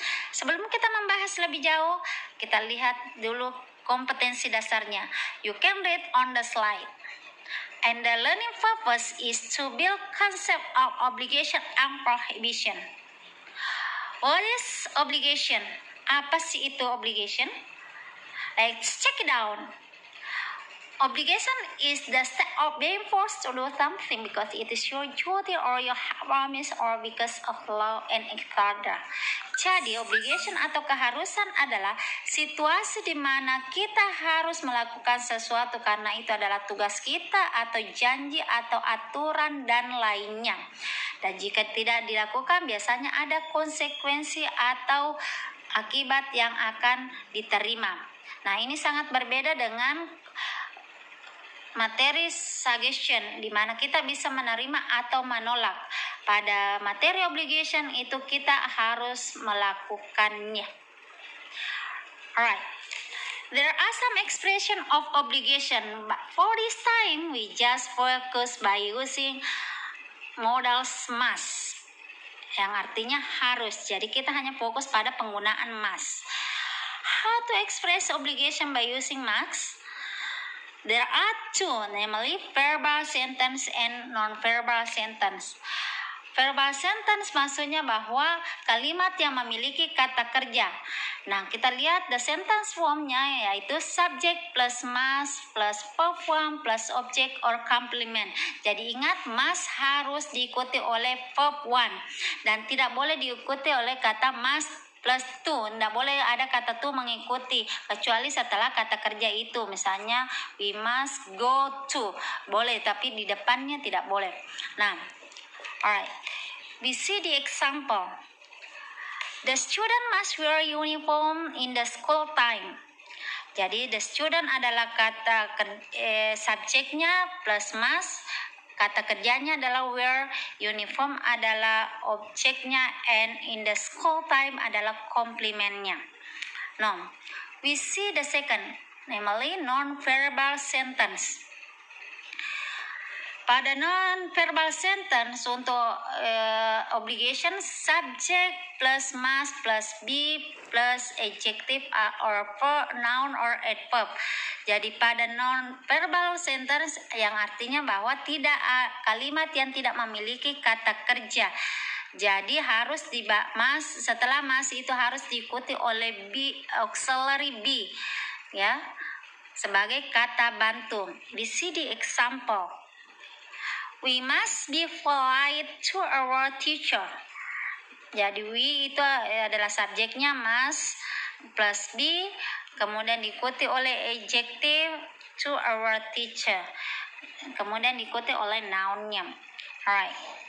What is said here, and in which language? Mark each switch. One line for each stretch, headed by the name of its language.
Indonesian: Sebelum kita membahas lebih jauh, kita lihat dulu kompetensi dasarnya.
English: You can read on the slide. And the learning purpose is to build concept of obligation and prohibition. What is obligation?
Indonesian: Apa sih itu obligation?
English: Let's check it out. Obligation is the state of being forced to do something because it is your duty or your promise or because of law and order.
Indonesian: Jadi obligation atau keharusan adalah situasi di mana kita harus melakukan sesuatu karena itu adalah tugas kita atau janji atau aturan dan lainnya. Dan jika tidak dilakukan biasanya ada konsekuensi atau akibat yang akan diterima. Nah, ini sangat berbeda dengan materi suggestion, di mana kita bisa menerima atau menolak. Pada materi obligation itu kita harus melakukannya.
English: Alright. There are some expression of obligation, but for this time we just focus by using modals must,
Indonesian: yang artinya harus. Jadi kita hanya fokus pada penggunaan must.
English: How to express obligation by using must? There are two, namely verbal sentence and non-verbal sentence.
Indonesian: Verbal sentence maksudnya bahwa kalimat yang memiliki kata kerja. Nah, kita lihat the sentence formnya yaitu
English: subject plus must plus verb form plus object or complement.
Indonesian: Jadi ingat, must harus diikuti oleh verb one dan tidak boleh diikuti oleh kata must plus to. Tidak boleh ada kata to mengikuti kecuali setelah kata kerja itu. Misalnya
English: we must go to,
Indonesian: boleh, tapi di depannya tidak boleh.
English: Nah, alright, we see the example. The student must wear uniform in the school time.
Indonesian: Jadi the student adalah kata subjeknya plus must, kata kerjanya adalah wear, uniform adalah objeknya,
English: and in the school time
Indonesian: adalah komplementnya.
English: Now, we see the second, namely non-verbal sentence.
Indonesian: Pada non-verbal sentence untuk obligation,
English: subject plus must plus be plus adjective or noun or adverb.
Indonesian: Jadi pada non-verbal sentence yang artinya bahwa tidak kalimat yang tidak memiliki kata kerja. Jadi harus setelah must itu harus diikuti oleh be, auxiliary be, ya, sebagai kata bantu.
English: We see the example. We must be polite to our teacher.
Indonesian: Jadi we itu adalah subjeknya must plus be, kemudian diikuti oleh adjective to our teacher, kemudian diikuti oleh noun-nya. Alright.